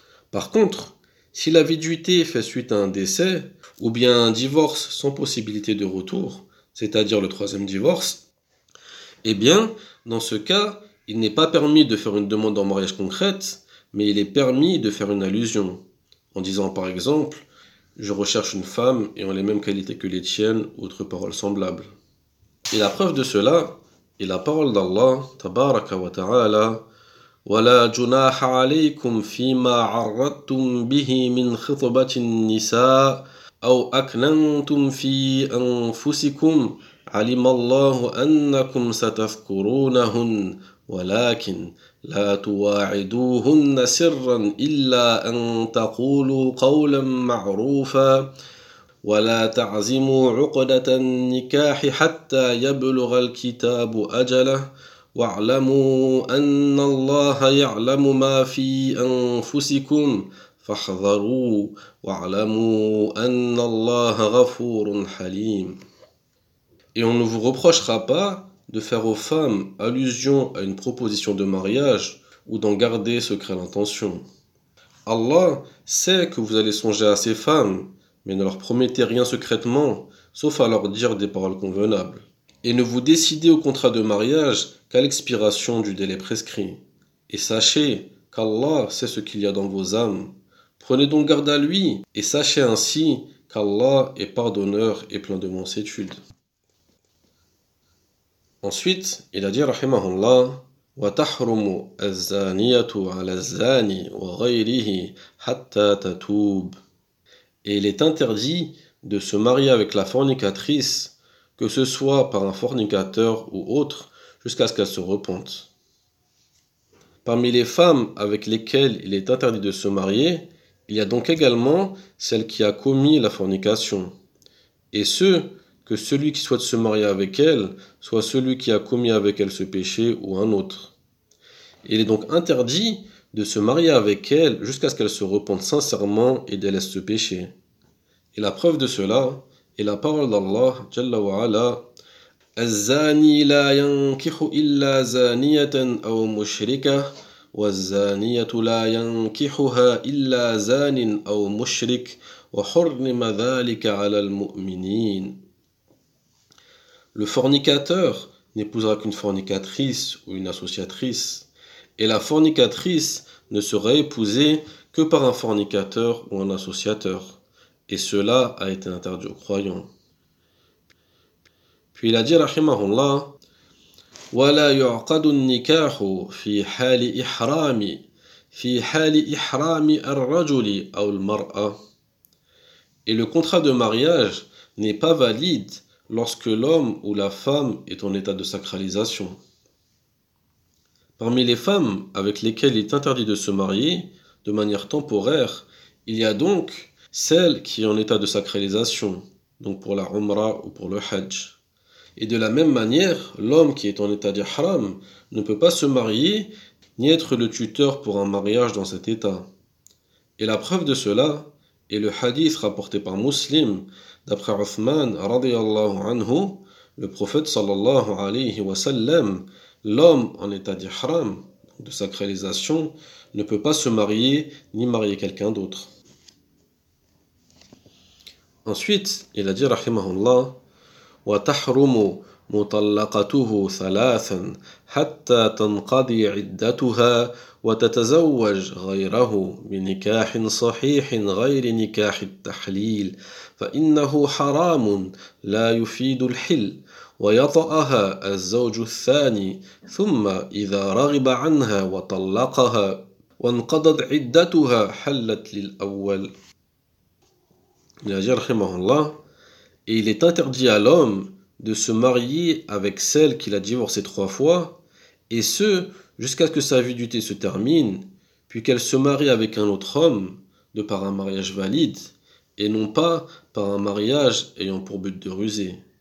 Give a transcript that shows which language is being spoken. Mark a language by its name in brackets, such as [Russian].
[French] Par contre, si la viduité est faite suite à un décès, ou bien un divorce sans possibilité de retour, c'est-à-dire le troisième divorce, eh bien, dans ce cas, il n'est pas permis de faire une demande en mariage concrète, mais il est permis de faire une allusion, en disant par exemple, je recherche une femme ayant les mêmes qualités que les tiennes, ou autre parole semblable. Et la preuve de cela est la parole d'Allah, [Arabic] tabaraka wa ta'ala, وَلَا جُنَاحَ عَلَيْكُمْ فِي مَا عَرَّضْتُمْ بِهِ مِنْ خِطْبَةِ النِّسَاءِ أَوْ أَكْنَنْتُمْ فِي أَنفُسِكُمْ عَلِمَ اللَّهُ أَنَّكُمْ سَتَذْكُرُونَهُنَّ وَلَكِنْ لَا تُوَاعِدُوهُنَّ سِرًّا إِلَّا أَن تَقُولُوا قَوْلًا مَعْرُوفًا وَلَا تَعْزِمُوا عُقْدَةَ النِّكَاحِ حَتَّى يَبْلُغَ الْكِتَابُ أَجَلَهُ وَاعْلَمُوا أَنَّ اللَّهَ يَعْلَمُ مَا فِي أَنفُسِكُمْ فَاحْذَرُوهُ وَاعْلَمُوا أَنَّ اللَّهَ غَفُورٌ حَلِيمٌ. [French] Et on ne vous reprochera pas de faire aux femmes allusion à une proposition de mariage ou d'en garder secret l'intention. Allah sait que vous allez songer à ces femmes, mais ne leur promettez rien secrètement, sauf à leur dire des paroles convenables. Et ne vous décidez au contrat de mariage qu'à l'expiration du délai prescrit. Et sachez qu'Allah sait ce qu'il y a dans vos âmes. Prenez donc garde à lui et sachez ainsi qu'Allah est pardonneur et plein de mansuétude. Ensuite, il a dit, [Arabic] rahimahullah, وَتَحْرُمُ الزَّانِيَةُ عَلَى الزَّانِي وَغَيْرِهِ حَتَّى تَتُوبُ. [French] Et il est interdit de se marier avec la fornicatrice, que ce soit par un fornicateur ou autre, jusqu'à ce qu'elle se repente. Parmi les femmes avec lesquelles il est interdit de se marier, il y a donc également celle qui a commis la fornication. Et ce, que celui qui souhaite se marier avec elle soit celui qui a commis avec elle ce péché ou un autre. Il est donc interdit de se marier avec elle jusqu'à ce qu'elle se repente sincèrement et délaisse ce péché. Et la preuve de cela est la parole d'Allah, [Arabic] Jalla wa Ala, الزاني لا ينكح إلا زانية أو مشركة والزانية لا ينكحها إلا زان أو مشرك وحرم ذلك على المؤمنين. [French] Le fornicateur n'épousera qu'une fornicatrice ou une associatrice, et la fornicatrice ne sera épousée que par un fornicateur ou un associateur, et cela a été interdit aux croyants. Puis il a dit, [Arabic] rahimahullah, وَلَا يُعْقَدُ النِّكَاحُ فِي حَالِ إِحْرَامِ الرَّجُلِ أَوْ الْمَرْأَةِ. [French] Et le contrat de mariage n'est pas valide lorsque l'homme ou la femme est en état de sacralisation. Parmi les femmes avec lesquelles il est interdit de se marier de manière temporaire, il y a donc celle qui est en état de sacralisation, donc pour la Umrah ou pour le Hajj. Et de la même manière, l'homme qui est en état d'ihram ne peut pas se marier ni être le tuteur pour un mariage dans cet état. Et la preuve de cela est le hadith rapporté par Muslim d'après Othman [Arabic] radiallahu anhu, [French] le prophète [Arabic] sallallahu alayhi wa sallam, [French] l'homme en état d'ihram, de sacralisation, ne peut pas se marier ni marier quelqu'un d'autre. Ensuite, il a dit, [Arabic] rahimahullah, وتحرم مطلقته ثلاثا حتى تنقضي عدتها وتتزوج غيره بنكاح صحيح غير نكاح التحليل فإنه حرام لا يفيد الحل ويطأها الزوج الثاني ثم إذا رغب عنها وطلقها وانقضت عدتها حلت للأول. رحمه الله. [French] Et il est interdit à l'homme de se marier avec celle qu'il a divorcée 3 fois, et ce, jusqu'à ce que sa viduité se termine, puis qu'elle se marie avec un autre homme, de par un mariage valide, et non pas par un mariage ayant pour but de ruser.